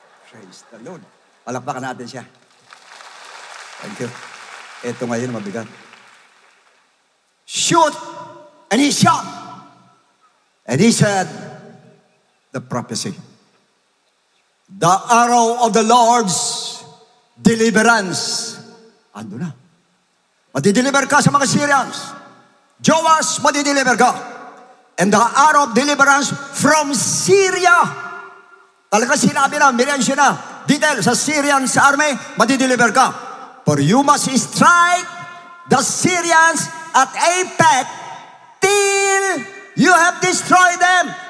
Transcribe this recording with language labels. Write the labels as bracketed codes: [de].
[en] Praise the Lord. [tl] Palakpakan natin siya. [en] Thank you. [tl] Ito ngayon, mabigat. [en] Shoot! And he shot. And he said, the prophecy. The arrow of the Lord's deliverance. [tl] Ando na. Matideliver ka sa mga Syrians. Joas, matideliver ka. [en] And the arrow of deliverance from Syria. [tl] Talaga sinabi na, minensyon na, detail sa Syrians army, matideliver ka. [en] For you must strike the Syrians at Aphek till you have destroyed them.